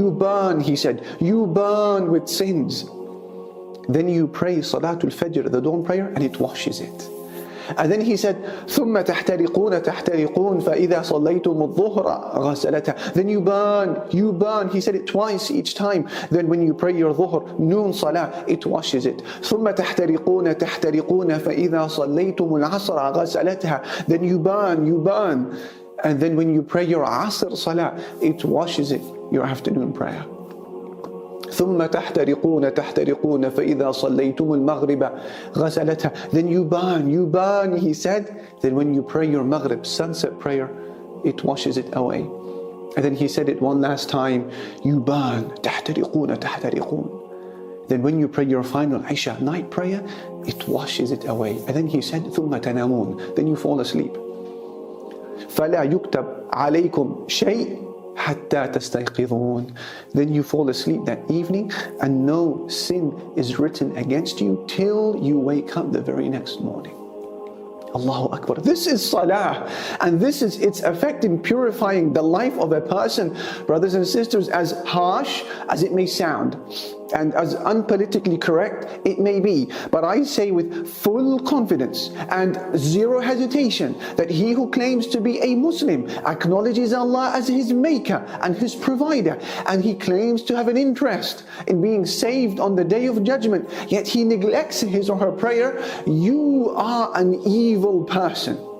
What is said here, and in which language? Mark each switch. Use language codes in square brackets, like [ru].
[en] You burn, he said, you burn with sins. Then you pray Salatul Fajr, the dawn prayer, and it washes it. And then he said, [ar] ثُمَّ تَحْتَرِقُونَ فَإِذَا صَلَّيْتُمُ الظُّهْرَ غَسَلَتْهَا. [en] Then you burn, he said it twice each time. Then when you pray your dhuhr, noon salah, it washes it. [ar] ثُمَّ تَحْتَرِقُونَ فَإِذَا صَلَّيْتُمُ الْعَصْرَ غَسَلَتْهَا. [en] Then you burn. And then when you pray your asr salah, it washes it, your afternoon prayer. [ar] ثم تحترقون فإذا صليتم المغرب غسلتها. [en] Then you burn, he said. Then when you pray your maghrib sunset prayer, it washes it away. And then he said it one last time, you burn, [ar] تحترقون. [en] Then when you pray your final Isha night prayer, it washes it away. And then he said, [ar] ثم تنامون. [en] Then you fall asleep. [ar] فلا يكتب عليكم شيء حتى تستيقظون. [en] Then you fall asleep that evening and no sin is written against you till you wake up the very next morning. Allahu Akbar. This is salah, and this is its effect in purifying the life of a person. Brothers and sisters, as harsh as it may sound and as unpolitically correct it may be, but I say with full confidence and zero hesitation that he who claims to be a Muslim acknowledges Allah as his maker and his provider, and he claims to have an interest in being saved on the day of judgment, yet he neglects his or her prayer, you are an evil person.